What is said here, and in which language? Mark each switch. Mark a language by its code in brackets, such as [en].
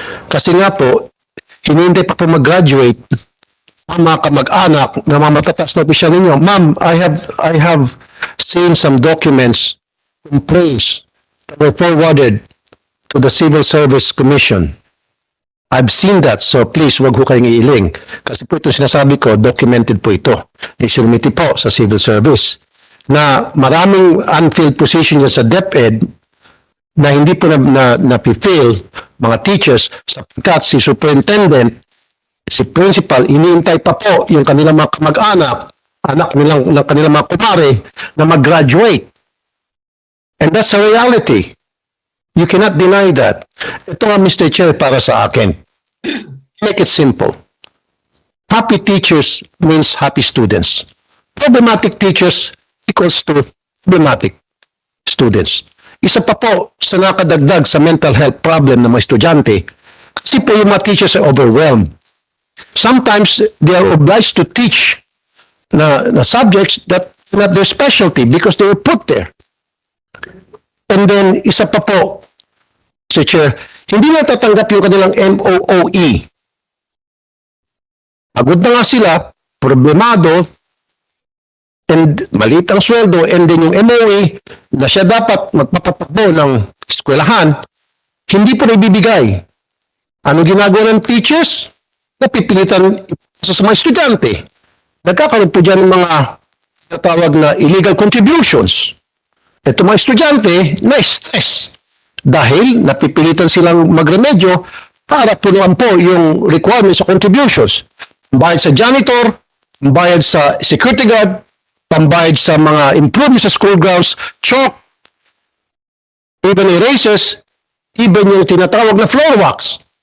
[tl] Kasi nga po, hinihintay pa po mag-graduate ang mga kamag-anak na mga matataas na opisyal ninyo. [en] Ma'am, I have seen some documents in place that were forwarded to the Civil Service Commission. I've seen that, so please, [tl] wag ho kayong iiling. Kasi po itong sinasabi ko, documented po ito. Isunumiti po sa Civil Service na maraming unfilled position yan sa DepEd na hindi po na-fill mga teachers sapagkat si superintendent, si principal, iniintay pa po yung kanilang mga kamag-anak, anak ng kanilang mga kumare na mag-graduate. [en] And that's a reality. You cannot deny that. [tl] Ito nga, [en] Mr. Chair, [tl] para sa akin. [en] Make it simple. Happy teachers means happy students. Problematic teachers equals to problematic students. [tl] Isa pa po sa nakadagdag sa mental health problem ng mga estudyante, kasi po yung mga [en] teachers are overwhelmed. Sometimes they are obliged to teach na subjects that are not their specialty because they were put there. [tl] And then, isa pa po, Mr. Chair, hindi na tatanggap yung kanilang MOOE. Pagod na nga sila, problemado, and maliit ang sweldo, and then yung MOE na siya dapat magpapatakbo ng eskwelahan, hindi po naibibigay. Ano ginagawa ng teachers? Napipilitan sa mga estudyante. Nagkakaroon po dyan ng mga natawag na illegal contributions. Ito mga estudyante na stress dahil napipilitan silang magremedyo para punuan po yung requirements sa contributions. Bayad sa janitor, bayad sa security guard, pambayad sa mga improvements sa school grounds, chalk, [en] even erasers, [tl] even yung tinatawag na floor wax.